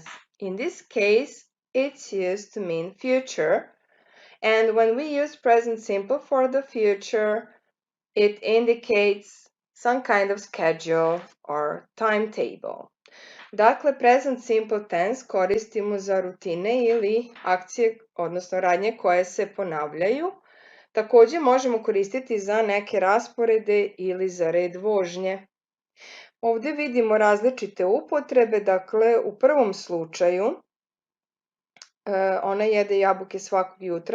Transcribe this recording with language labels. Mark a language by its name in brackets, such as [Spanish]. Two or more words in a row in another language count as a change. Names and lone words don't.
[English] In this case, it's used to mean future. And when we use present simple for the future, it indicates some kind of schedule or timetable. [Serbian] Dakle, [English] present simple tense [Serbian] koristimo za rutine ili akcije, odnosno radnje koje se ponavljaju. Takođe možemo koristiti za neke rasporede ili za red vožnje. Ovde vidimo različite upotrebe, dakle u prvom slučaju ona jede jabuke svakog jutra.